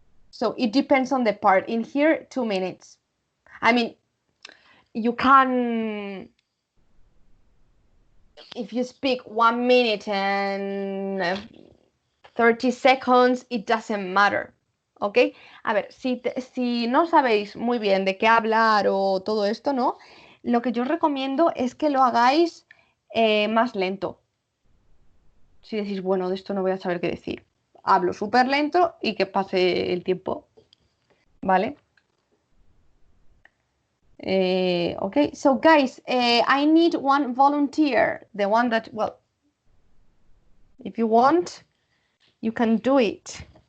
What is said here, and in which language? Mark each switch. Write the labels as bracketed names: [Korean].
[English] So it depends on the part. In here, 2 minutes. I mean, you can, if you speak 1 minute and 30 seconds, it doesn't matter. [Spanish] ¿Ok? A ver, si no sabéis muy bien de qué hablar o todo esto, ¿no? Lo que yo os recomiendo es que lo hagáis más lento. Si decís, bueno, de esto no voy a saber qué decir. Hablo súper lento y que pase el tiempo. ¿Vale? [English] Okay, so guys, I need one volunteer. The one that, well, if you want, you can do it.